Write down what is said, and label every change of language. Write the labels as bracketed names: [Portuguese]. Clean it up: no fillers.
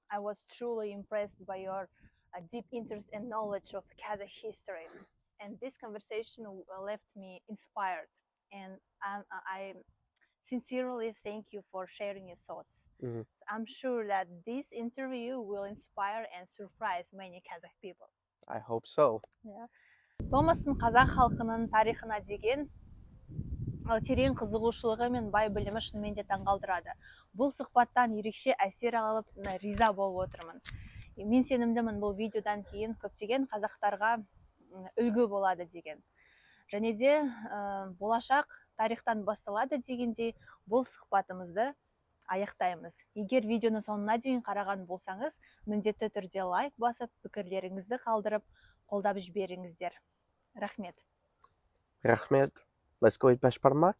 [English] I was truly impressed by your deep interest and knowledge of Kazakh history, and this conversation left me inspired, and I sincerely thank you for sharing your thoughts. So I'm sure that this interview will inspire and surprise many Kazakh people. I hope so. Yeah. [Kazakh] Томастың қазақ халқының тарихына деген терең қызығушылығы мен бай білімі шынымен де таңғалдырады. Бұл сұхбаттан ерекше әсер алып, риза болып отырмын. Мен сенімдімін, бұл видеодан кейін көптеген қазақтарға үлгі болады деген. Және де болашақ тарихтан басталады дегендей бұл сұхбатымызды аяқтаймыз. Егер видеоны соңына дейін қараған болсаңыз, міндетті түрде лайк басып, пікірлеріңізді қалдырып, қолдап жіберіңіздер. Рахмет. Рахмет. [English] Let's go eat [Kazakh] бешбармак.